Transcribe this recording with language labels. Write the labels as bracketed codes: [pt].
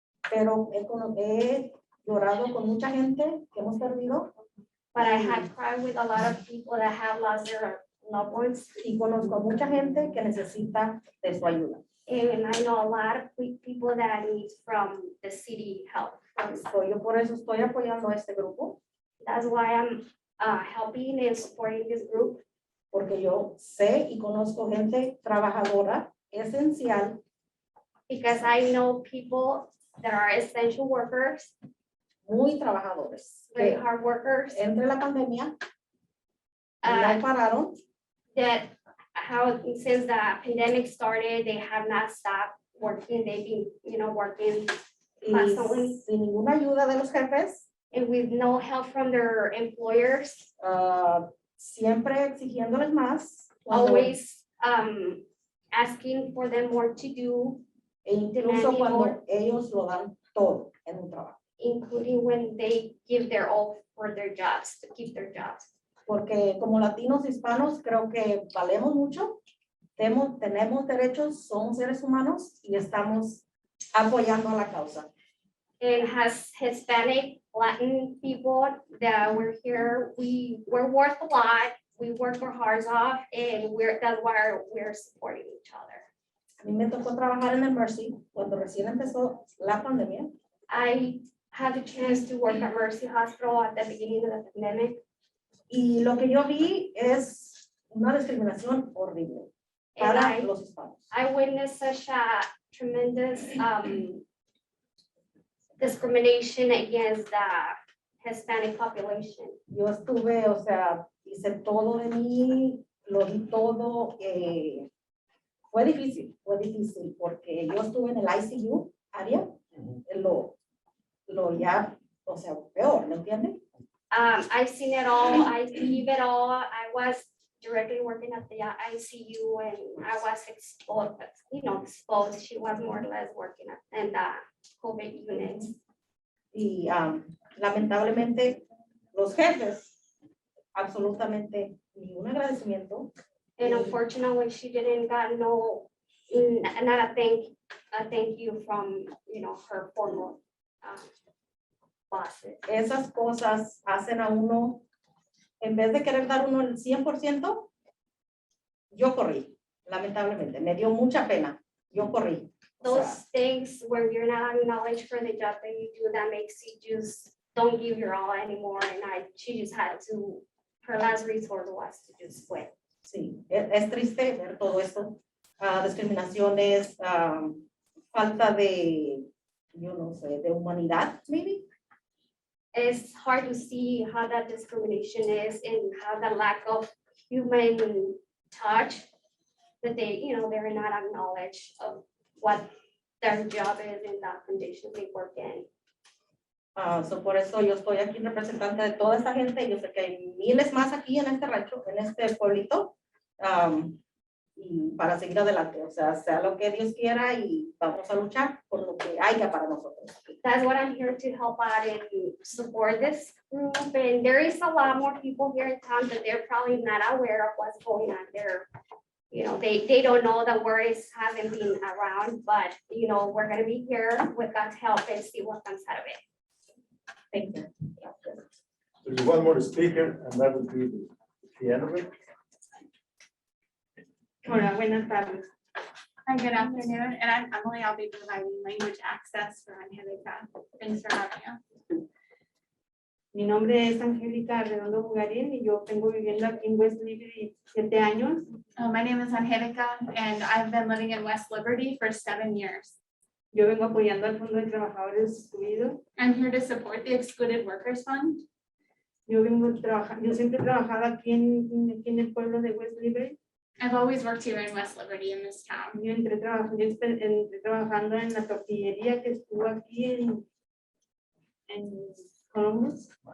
[es] pero he llorado con mucha gente que hemos perdido [en] but I had cried with a lot of people that have lost their loved ones. [es] y conozco a mucha gente que necesita de su ayuda. [en] And I know a lot of people that need from the city help. [es] Yo por eso estoy apoyando a este grupo, [en] That's why I'm helping and supporting this group, [es] porque yo sé y conozco gente trabajadora, esencial, [en] because I know people that are essential workers, [es] muy trabajadores, [en] very [es] que [en] hard workers, [es] entre la pandemia no pararon [en] that since the pandemic started, they have not stopped working. They've been, working [es] y [en] constantly, [es] sin ninguna ayuda de los jefes, [en] and with no help from their employers, [es] siempre exigiéndoles más. Cuando [en] always asking for them more to do. [es] E incluso [en] demanding [es] cuando [en] more, [es] ellos lo dan todo en un trabajo. [en] including when they give their all for their jobs, to keep their jobs. [es] Porque como latinos hispanos creo que valemos mucho, tenemos derechos, somos seres humanos y estamos apoyando a la causa. [en] And as Hispanic, Latin people that we're here, we're worth a lot. We work our hearts off and that's why we're supporting each other. [es] A mí me tocó trabajar en el Mercy cuando recién empezó la pandemia [en] I had the chance to work at Mercy Hospital at the beginning of the pandemic. [es] y lo que yo vi es una discriminación horrible [en] And [es] para los hispanos. [en] I witnessed such a tremendous discrimination against the Hispanic population. [es] Yo estuve, o sea, hice todo de mí, lo di todo. Fue difícil porque yo estuve en el ICU área, lo ya, o sea, peor, ¿me entienden? [en] I've seen it all, I believe it all. I was directly working at the ICU and I was exposed. She was more or less working in the COVID units. [es] Y lamentablemente los jefes, absolutamente ni un agradecimiento. [en] And unfortunately, she didn't got not a thank you from, her former bosses. [es] Esas cosas hacen a uno, en vez de querer dar uno el 100%, yo corrí, lamentablemente, me dio mucha pena, yo corrí. O [en] Those [es] sea, [en] things where you're not acknowledged for the job that you do, that makes you just don't give your all anymore. And she just had to, her last resort was to just quit. [es] sí, es triste ver todo esto, discriminaciones, falta de, yo no sé, de humanidad, [en] maybe. It's hard to see how that discrimination is and how the lack of human touch that they're not acknowledged of what their job is and the conditions they work in. So [es] por eso yo estoy aquí representante de toda esta gente. Yo sé que hay miles más aquí en este rancho, en este pueblito, y para seguir adelante. O sea lo que Dios quiera y vamos a luchar por lo que haya para nosotros. [en] That's what I'm here to help out and support this group. And there is a lot more people here in town that they're probably not aware of what's going on there. They don't know the words haven't been around, but we're gonna be here with God's help and see what comes out of it. Thank you. There's one more speaker, and that would be the end of it. [es] Hola, buenas tardes. [en] Hi, good afternoon, and I'm Emily. I'll be providing language access for Angélica. Thanks for having us. [es] Mi nombre es Angélica Redondo Jugarín y yo tengo viviendo aquí en West Liberty 7 años. [en] My name is Angélica and I've been living in West Liberty for 7 years. [es] Yo vengo apoyando al Fondo de Trabajadores Excluidos. [en] I'm here to support the Excluded Workers Fund. [es] Yo siempre he trabajado aquí en el pueblo de West Liberty. [en] I've always worked here in West Liberty in this town. [es] Yo entré trabajando en la tortillería que estuvo aquí en Columbus.